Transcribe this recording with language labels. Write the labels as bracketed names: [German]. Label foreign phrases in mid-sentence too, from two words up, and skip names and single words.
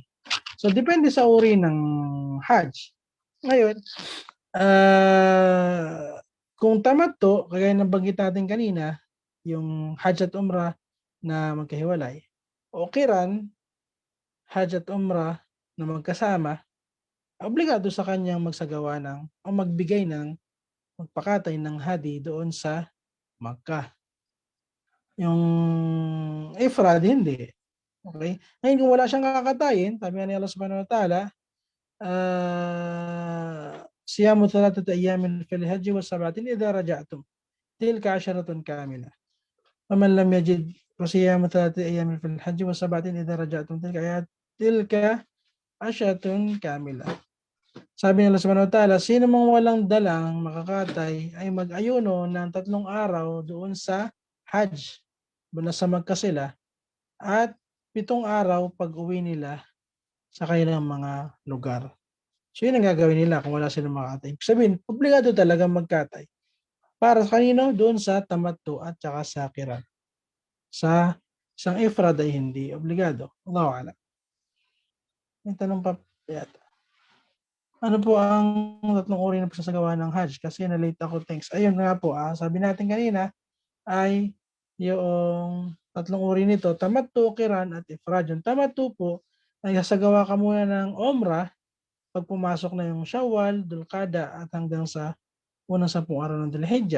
[Filipino] So, depende sa uri ng Hajj. Ngayon, kung tamattu, kagaya ng banggit natin kanina, yung Hajj at Umrah na magkahiwalay, o Qiran, Hajj at Umrah na magkasama, obligado sa kanyang magsagawa ng o magbigay ng magpakatay ng hadi doon sa Makkah. Yung Ifrad, hindi. Okay? Ngayon, kung wala siyang kakatayin, sabi nga ni [Arabic] الله سبحانه وتعالى صيام ثلاثة أيام في الحج وسبعة إذا رجعتم. تلك عشرة كاملة فمن لم يجد فصيام ثلاثة أيام في الحج وسبعة إذا رجعتم. تلك عشرة كاملة. [Filipino] Sabi ni Allah [Arabic] سبحانه وتعالى, [Filipino] sino mang walang dalang makakatay ay mag-ayuno ng 3 araw doon sa Hajj, nasa Makkah sila, at 7 araw pag uwi nila sa kanilang mga lugar. So yun ang gagawin nila kung wala silang makakatay. Ibig sabihin, obligado talaga magkatay. Para sa kanino? Doon sa tamattu at saka sa Qiran. Sa isang ifrad ay hindi obligado. [Arabic] الله أعلم. [Filipino] May tanong pa yata. Ano po ang 3 uri ng pagsasagawa ng Hajj? Kasi na-late ako, thanks. Ayun nga po, sabi natin kanina ay yung 3 uri nito, tamattu, qiran, at ifrad. Yung tamattu po, ay sasagawa ka muna ng umrah pag pumasok na yung Shawwal, Dulqa'dah, at hanggang sa unang 10 araw ng Dhul-Hijjah.